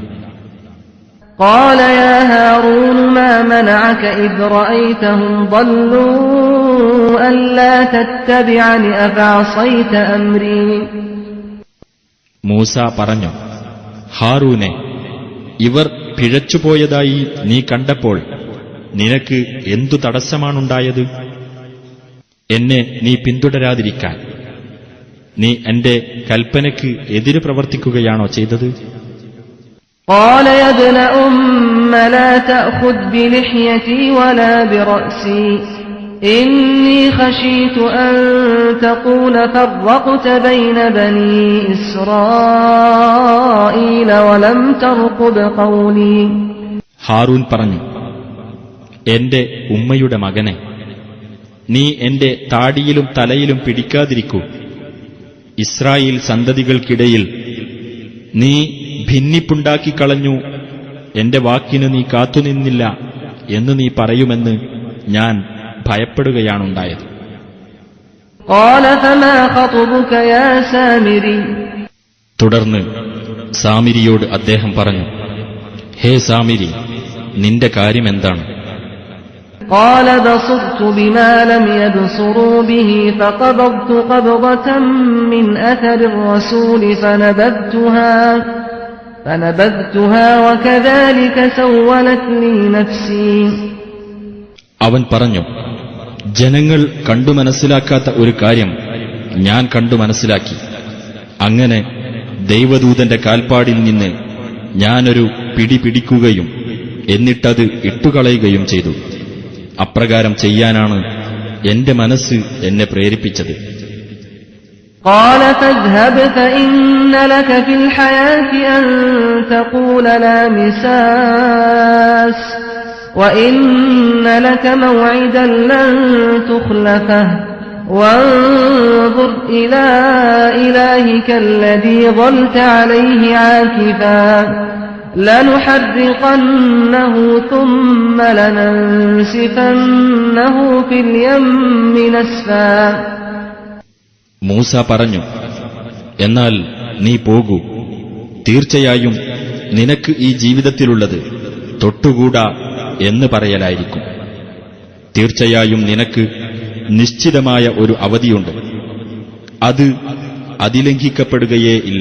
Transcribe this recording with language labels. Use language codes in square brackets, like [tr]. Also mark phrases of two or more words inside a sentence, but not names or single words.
[ar] قال يا هارون ما منعك إذ رأيتهم ضلوا ألا تتبعني أفعصيت أمري. [ml] മൂസ പറഞ്ഞു, ഹാറൂനെ, ഇവർ പിഴച്ചുപോയതായി നീ കണ്ടപ്പോൾ നിനക്ക് എന്തു തടസ്സമാണുണ്ടായത്? എന്നെ നീ പിന്തുടരാതിരിക്കാൻ നീ എന്റെ കൽപ്പനയ്ക്ക് എതിര് പ്രവർത്തിക്കുകയാണോ ചെയ്തത്? [ar] قال يا ابن أم لا تأخذ بلحيتي ولا برأسي إني خشيت أن تقول فرقت بين بني إسرائيل ولم ترقب قولي. [ml] ഹാറൂൻ പറഞ്ഞു, എന്റെ ഉമ്മയുടെ മകനെ, നീ എന്റെ താടിയിലും തലയിലും പിടിക്കാതിരിക്കൂ. ഇസ്രായേൽ സന്തതികൾക്കിടയിൽ നീ ഭിന്നിപ്പുണ്ടാക്കിക്കളഞ്ഞു, എന്റെ വാക്കിന് നീ കാത്തുനിന്നില്ല എന്ന് നീ പറയുമെന്ന് ഞാൻ ഭയപ്പെടുകയാണുണ്ടായത്. [ar] قال فما خطبك يا سامري. [ml] തുടർന്ന് സാമിരിയോട് അദ്ദേഹം പറഞ്ഞു, ഹേ സാമിരി, നിന്റെ കാര്യമെന്താണ്? [ar] قال بصرت بما لم يبصروا به فقبضت قبضة من أثر الرسول فنبذتها وكذلك سولت لي نفسي. [ml] അവൻ പറഞ്ഞു, ജനങ്ങൾ കണ്ടു മനസ്സിലാക്കാത്ത ഒരു കാര്യം ഞാൻ കണ്ടു മനസ്സിലാക്കി. അങ്ങനെ ദൈവദൂതന്റെ കാൽപ്പാടിൽ നിന്ന് ഞാനൊരു പിടി പിടിക്കുകയും എന്നിട്ടത് ഇട്ടുകളയുകയും ചെയ്തു. അപ്രകാരം ചെയ്യാനാണ് എന്റെ മനസ്സ് എന്നെ പ്രേരിപ്പിച്ചത്. [ar] قال فاذهب فإن لك في الحياة أن تقول لا مساس وإن لك موعدا لن تخلفه وانظر إلى إلهك الذي ظلت عليه عاكفا لنحرقنه ثم لننسفنه في اليم نسفا. [ml] മൂസ പറഞ്ഞു, എന്നാൽ നീ പോകൂ, തീർച്ചയായും നിനക്ക് ഈ ജീവിതത്തിലുള്ളത് തൊട്ടുകൂടാ എന്ന് പറയലായിരിക്കും. തീർച്ചയായും നിനക്ക് നിശ്ചിതമായ ഒരു അവധിയുണ്ട്, അത് അതിലംഘിക്കപ്പെടുകയേ ഇല്ല.